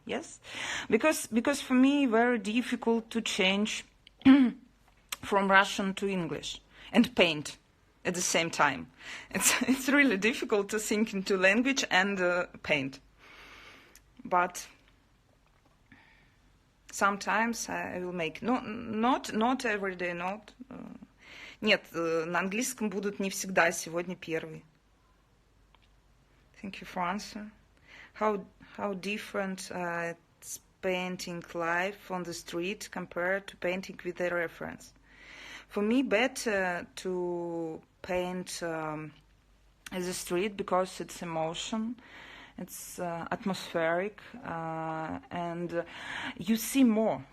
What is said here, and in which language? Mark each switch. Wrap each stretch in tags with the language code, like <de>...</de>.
<en>Yes, because for me very difficult to change from Russian to English and paint at the same time. It's really difficult to think into language and paint. But sometimes I will make, not every day, not.</en> <ru>Нет, на английском будут не всегда, сегодня первый.</ru> <en>Thank you for answer. How different it's painting live on the street compared to painting with a reference. For me, better to paint as a street because it's emotion, it's atmospheric, and you see more.</en>